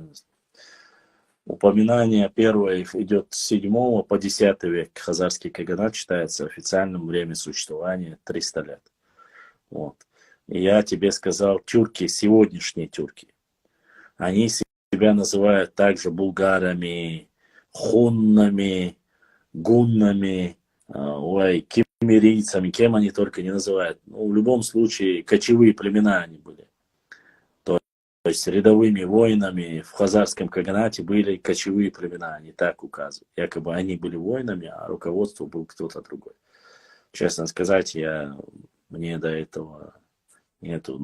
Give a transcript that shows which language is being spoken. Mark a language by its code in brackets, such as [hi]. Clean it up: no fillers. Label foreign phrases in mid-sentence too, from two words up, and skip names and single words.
[ru] Упоминание первое идет с 7 по 10 век. Хазарский каганат считается официальным время существования 300 лет. Вот. И я тебе сказал, тюрки, сегодняшние тюрки, они себя называют также булгарами, хуннами, гуннами, кемерийцами, кем они только не называют. Ну, в любом случае, кочевые племена они были. То есть рядовыми воинами в хазарском каганате были кочевые племена, они так указывают. Якобы они были воинами, а руководство был кто-то другой. Честно сказать, мне до этого нету.